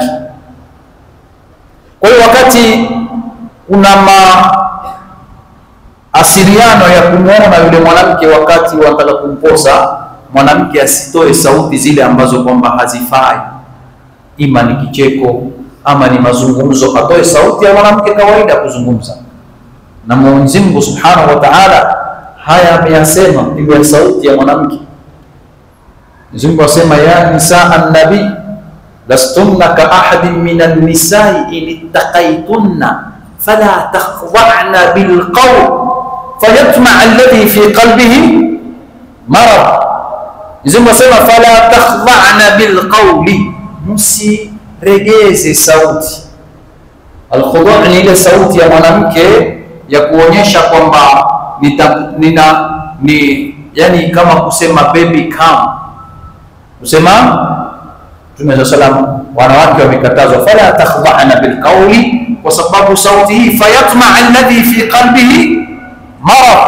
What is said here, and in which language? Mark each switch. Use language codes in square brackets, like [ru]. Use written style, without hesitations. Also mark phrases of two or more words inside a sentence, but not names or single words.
[sw] Kwa hiyo wakati una asiliano ya kumuona yule mwanamke wakati wanataka kumposa, mwanamke asitoe sauti zile ambazo kwamba hazifai, ima ni kicheko ama ni mazungumzo, atoe sauti ya mwanamke kawaida kuzungumza. Na Mwenyezi Mungu [ar] سبحانه وتعالى [sw] haya ameyasema kwa sauti ya mwanamke. [ar] Mwenyezi Mungu asema يا نساء النبي لستن كأحد من النساء إن اتقيتن فلا تخضعن بالقول فيطمع الذي في قلبه مرض. [sw] Mwenyezi Mungu asema [ar] فلا تخضعن بالقول, [sw] msiregeze sauti. Al-khudu' ni ile sauti ya mwanamke ya kuonyesha kwamba yani kama kusema [en] baby come, [sw] kusema Mtume sallam wanawake wamekatazwa [ar] فلا تخضعن بالقول, [sw] kwa sababu sauti hii [ar] فيطمع الذي في قلبه مرض.